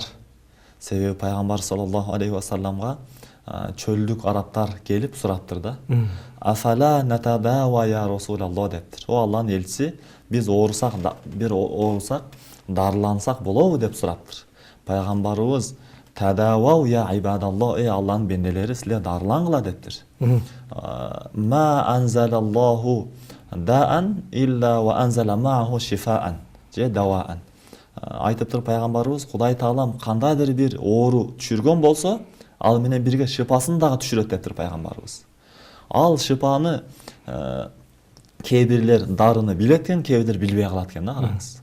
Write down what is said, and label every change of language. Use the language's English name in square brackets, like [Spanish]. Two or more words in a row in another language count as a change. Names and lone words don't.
[Kyrgyz] Себеби пайгамбар [Arabic] صلى الله عليه وسلم [Kyrgyz] чөлдүк арабтар келип сураптыр да. [Arabic] أفلا نتداوى يا رسول الله дептир. [Kyrgyz] О Алланын элчиси, биз оорусак, дарылансак болобу деп сураптыр. Пайгамбарыбыз [Arabic] تداووا يا عباد الله, [Kyrgyz] Алланын бенделери, силер дарылангыла дептир. [Arabic] ما أنزل الله داء إلا وأنزل معه شفاء же даваан. [Kyrgyz] Айтыптыр пайгамбарыбыз, Кудай Таалам кандайдыр бир оору түшүргөн болсо, ал менен бирге шифасын дагы түшүрөт дептир пайгамбарыбыз. Ал шифаны кээ бирлер дарыны билет экен, кээ бирлер билбей калат экен да, караңыз.